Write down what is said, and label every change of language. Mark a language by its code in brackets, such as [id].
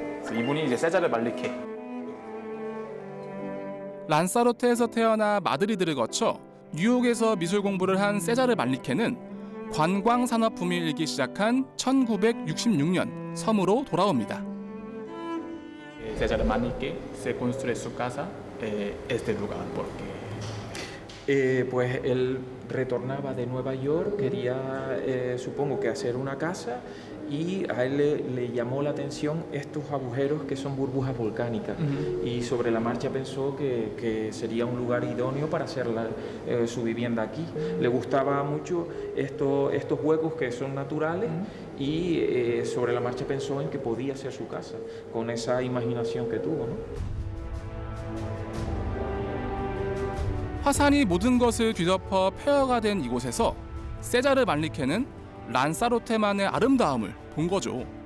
[ko] 이분이 이제 세자르 말리케. 란사로테에서 태어나 마드리드를 거쳐 뉴욕에서 미술 공부를 한 세자르 말리케는 관광 산업 붐이 일기 시작한 1966년 섬으로 돌아옵니다. [es] 세자르 말리케 se construye su casa este lugar porque Pues él retornaba de Nueva York, quería supongo que hacer una casa y a él le llamó la atención estos agujeros que son burbujas volcánicas y sobre la marcha pensó que sería un lugar idóneo para hacer su vivienda aquí. Le gustaba mucho estos huecos que son naturales y sobre la marcha pensó en que podía hacer su casa con esa imaginación que tuvo, ¿no? [ko] 화산이 모든 것을 뒤덮어 폐허가 된 이곳에서 세자르 말리케는 란사로테만의 아름다움을 본 거죠.